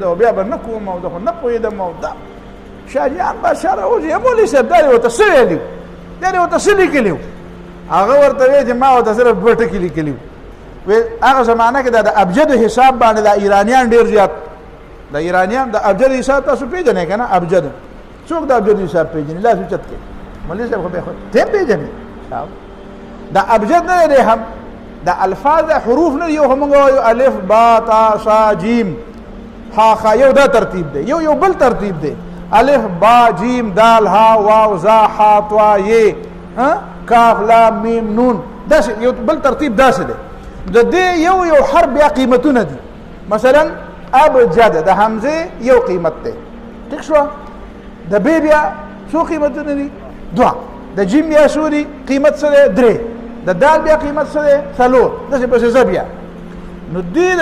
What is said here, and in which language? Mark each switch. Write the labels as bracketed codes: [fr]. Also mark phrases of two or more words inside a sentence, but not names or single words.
[ps] او بیا به نه کوم او زه خو نه پوهېدم او دا شاه جهان بادشاه راوځي مولوي صاحب دا یې ورته څه ویلي دا یې ورته څه لیکلي هغه ورته وایي چې ما ورته صرف دوه ټکي لیکلي وو هغه زمانه کې د ابجد حساب باندې د ایرانیان ډېر زیات د ایرانیان د ابجد حساب تاسو پیژنئ که نه ابجد څوک د ابجد حساب پیژني لاس اوچت کړي مولوي صاحب خو بیا خو ته پیژنې د ابجد نه دی هم د الفاظ حروف نه یو هم وایو الف با تا سا جیم ها خا یو دا ترتیب دی یو بل ترتیب دی الف با جیم دال ها واو زا ح طا ی کاف لام میم نون داسې یو بل ترتیب داسې دی د دې یو حرف بیا قیمتونه دي مثلا ابجد د حمزه یو قیمت دی ټیک شو د بی بیا څو قیمتونه دي دوه د جیم بیا څو دي قیمت څه دی درې د دال بیا قیمت څه دی څلور داسې پسې زه بیا نو دې